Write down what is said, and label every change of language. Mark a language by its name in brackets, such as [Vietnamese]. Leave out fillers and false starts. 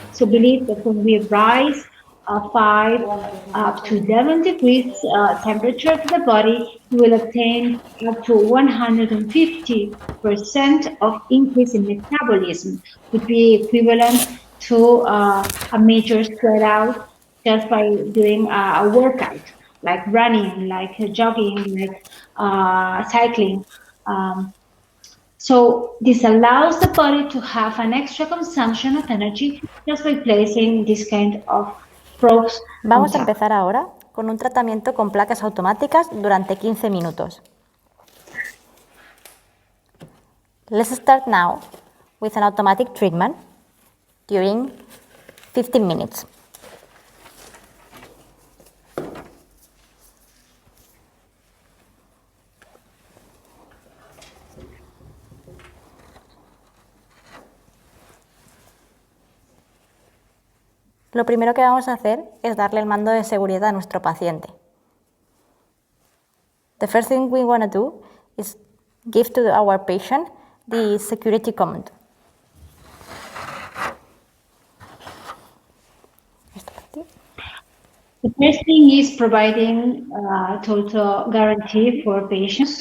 [English] So believe that when we rise 5 up to 11 degrees temperature of the body, you will obtain up to 150% of increase in metabolism, would be equivalent to a major sweat out just by doing a workout, like running, like jogging, like cycling. So this allows the body to have an extra consumption of energy just by placing this kind of probes. [Spanish] Vamos a empezar ahora con un tratamiento con placas automáticas durante 15 minutos. [English] Let's start now with an automatic treatment during 15 minutes. [Spanish] Lo primero que vamos a hacer es darle el mando de seguridad a nuestro paciente. [English] The first thing we want to do is give to our patient the security command. The first thing is providing total guarantee for patients.